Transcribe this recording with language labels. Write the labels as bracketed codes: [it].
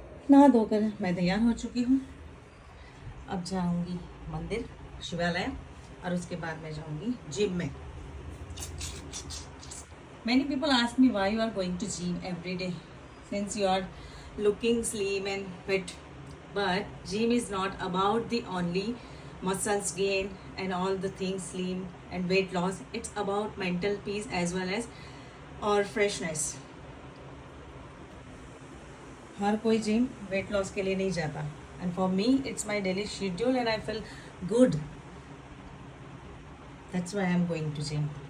[hi] नहा धोकर मैं तैयार हो चुकी हूँ. अब जाऊंगी मंदिर शिवालय और उसके बाद मैं जाऊंगी जिम में. [en] Many people ask me why you are going to gym every day since you are looking slim and fit. But gym is not about the only muscles gain and all the things slim and weight loss. It's about mental peace as well as और freshness. [hi] हर कोई gym weight loss के लिए नहीं जाता. [en] And for me, it's my daily schedule and I feel good. That's why I'm going to gym.